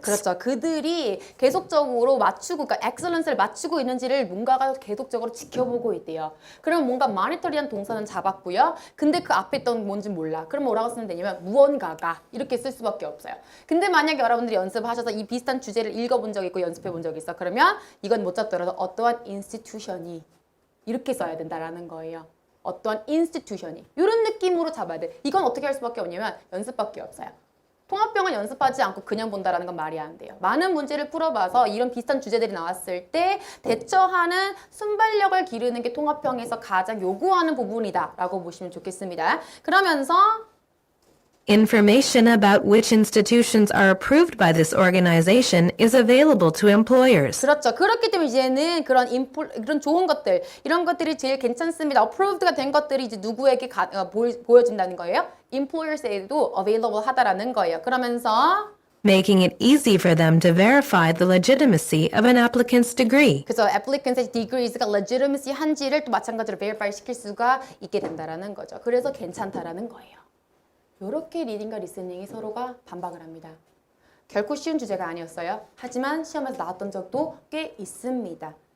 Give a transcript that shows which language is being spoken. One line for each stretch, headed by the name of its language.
Korean: 그렇죠. 그들이 계속적으로 맞추고, 그러니까 excellence를 맞추고 있는지를 뭔가가 계속적으로 지켜보고 있대요. 그럼 뭔가 monitory한 동사는 잡았고요. 근데 그 앞에 있던 뭔지 몰라. 그럼 뭐라고 쓰면 되냐면 무언가가 이렇게 쓸 수밖에 없어요. 근데 만약에 여러분들이 연습하셔서 이 비슷한 주제를 읽어본 적 있고 연습해 본 적 있어. 그러면 이건 못 잡더라도 어떠한 institution이 이렇게 써야 된다라는 거예요. 어떠한 institution이 이런 느낌으로 잡아야 돼. 이건 어떻게 할 수밖에 없냐면 연습밖에 없어요. 통합형은 연습하지 않고 그냥 본다라는 건 말이 안 돼요. 많은 문제를 풀어봐서 이런 비슷한 주제들이 나왔을 때 대처하는 순발력을 기르는 게 통합형에서 가장 요구하는 부분이다 라고 보시면 좋겠습니다. 그러면서
English: Information about which institutions are approved by this organization is available to employers.
Korean: 그렇죠. 그렇기 때문에 이제는 그런 좋은 것들, 이런 것들이 제일 괜찮습니다. approved가 된 것들이 이제 누구에게 보여진다는 거예요? employers에도 available 하다라는 거예요. 그러면서
English: making it easy for them to verify the legitimacy of an applicant's degree.
Korean: 그래서 applicant의 degrees가 legitimacy 한지를 또 마찬가지로 verify 시킬 수가 있게 된다라는 거죠. 그래서 괜찮다라는 거예요. 이렇게 리딩과 리스닝이 서로가 반박을 합니다. 결코 쉬운 주제가 아니었어요. 하지만 시험에서 나왔던 적도 꽤 있습니다.